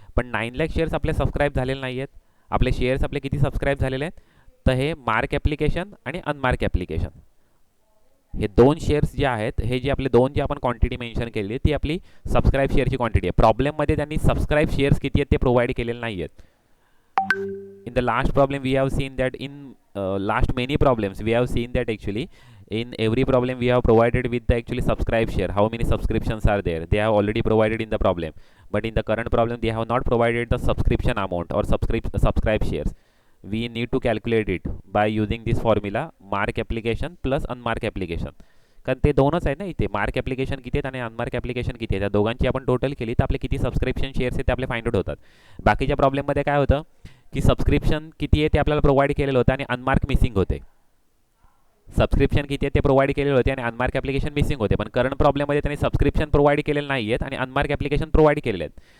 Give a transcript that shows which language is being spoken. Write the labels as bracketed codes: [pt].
[mr] पण 9 लाख शेअर्स आपले सबस्क्राईब झालेले नाही आहेत. आपले शेअर्स आपले किती सबस्क्राईब झालेले आहेत? तर हे मार्क ॲप्लिकेशन आणि अनमार्क ॲप्लिकेशन, हे दोन शेअर्स जे आहेत, हे जे आपले दोन जे आपण क्वांटिटी मेन्शन केलेली ती आपली सबस्क्राईब शेअरची क्वांटिटी आहे. प्रॉब्लेममध्ये त्यांनी सबस्क्राईब शेअर्स किती आहेत ते प्रोव्हाइड केलेले नाही आहेत. [en] In the last problem we have seen that in last many problems we have seen that actually in every problem we have provided with the actually subscribe share, how many subscriptions are there, they have already provided in the problem. But in the current problem they have not provided the subscription amount or subscribe shares. We need to calculate it by using this formula, mark application plus unmark application. [mr] कारण ते दोनच आहे ना इथे, mark application किती आहेत आणि unmark application किती आहे, त्या दोघांची आपण टोटल केली तर आपले किती सबस्क्रिप्शन शेअर्स आहेत ते आपले फाइंड आउट होतात. बाकीच्या प्रॉब्लेममध्ये काय होतं की सबस्क्रिप्शन किती आहे ते आपल्याला प्रोव्हाइड केलेलं होतं आणि अनमार्क मिसिंग होते. सबस्क्रिप्शन किती आहे ते प्रोव्हाइड केलेले होते आणि अनमार्क ॲप्लिकेशन मिसिंग होते. पण करंट प्रॉब्लेममध्ये त्यांनी सबस्क्रिप्शन प्रोव्हाइड केलेले नाही आहेत आणि अनमार्क ॲप्लिकेशन प्रोव्हाइड केलेले आहेत.